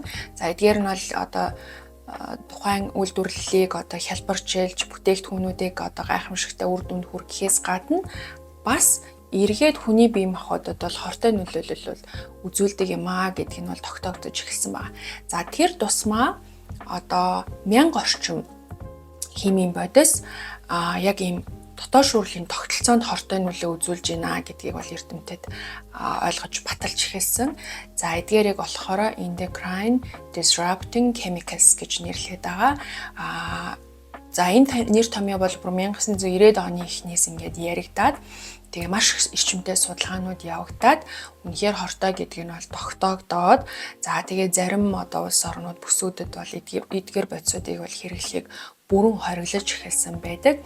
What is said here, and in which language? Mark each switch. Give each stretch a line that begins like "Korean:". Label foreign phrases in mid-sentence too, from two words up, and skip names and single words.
Mongolian: За эдгээр нь бол тухайн үйлдвэрлэлийг хялбарчилж бүтээгдэхүүнүүдийг гайхамшигтай үр дүнд хүргэхээс гадна бас эргээд хүний бие махбодод бол хортой нөлөөлөл бол үзүүлдэг юм гэдг нь бол тогтоогдож эхэлсэн байна. За тэр тусмаа 1000 орчим химийн бодис яг ийм дотоод шүүрлийн тогтолцоонд хортой нөлөө үзүүлж байна гэдгийг бол эрдэмтэд ойлгож баталж эхэлсэн. За эдгээрийг болохоор
English: endocrine disrupting chemicals
Mongolian: гэж нэрлэдэг байгаа. За энэ нэр томьёо бол 1990-ад оны эхнээс ингээд яригдаад тэгээ маш эрчимтэй судалгаанууд явагдаад үнэхээр хортой гэдг нь бол тогтоогдоод за тэгээ зарим улс орнууд бүсүүдэд бол эдгээр бодисуудыг бол хэрэглэхийг бүрэн хориглож эхэлсэн байдаг.